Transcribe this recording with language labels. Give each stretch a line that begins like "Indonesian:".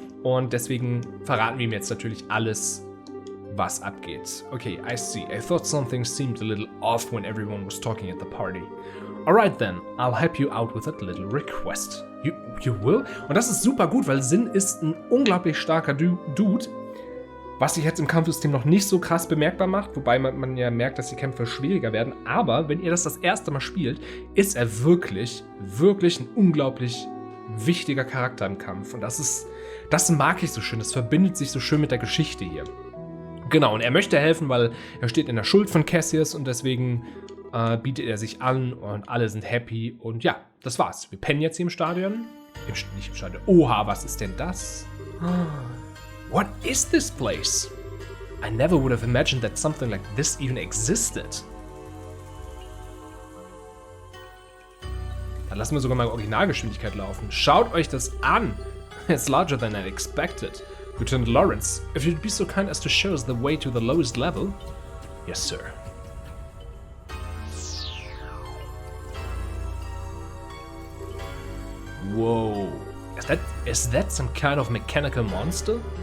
German: Und deswegen verraten wir ihm jetzt natürlich alles, was abgeht.
English: Okay, I see. I thought something seemed a little off when everyone was talking at the party. Alright then, I'll help you out with that little request. You will?
German: Und das ist super gut, weil Sin ist ein unglaublich starker Dude, was sich jetzt im Kampfsystem noch nicht so krass bemerkbar macht, wobei man ja merkt, dass die Kämpfe schwieriger werden. Aber wenn ihr das erste Mal spielt, ist er wirklich, wirklich ein unglaublich wichtiger Charakter im Kampf. Und das mag ich so schön, das verbindet sich so schön mit der Geschichte hier. Genau, und er möchte helfen, weil er steht in der Schuld von Cassius und deswegen bietet er sich an und alle sind happy und ja, das war's. Wir pennen jetzt hier im Stadion. Nicht im Stadion. Oha, was ist denn das?
English: What is this place? I never would have imagined that something like this even existed.
German: Dann lassen wir sogar mal Originalgeschwindigkeit laufen. Schaut euch das an.
English: It's larger than I expected. Lieutenant Lawrence, if you'd be so kind as to show us the way to the lowest level. Yes, sir. Whoa, is that some kind of mechanical monster?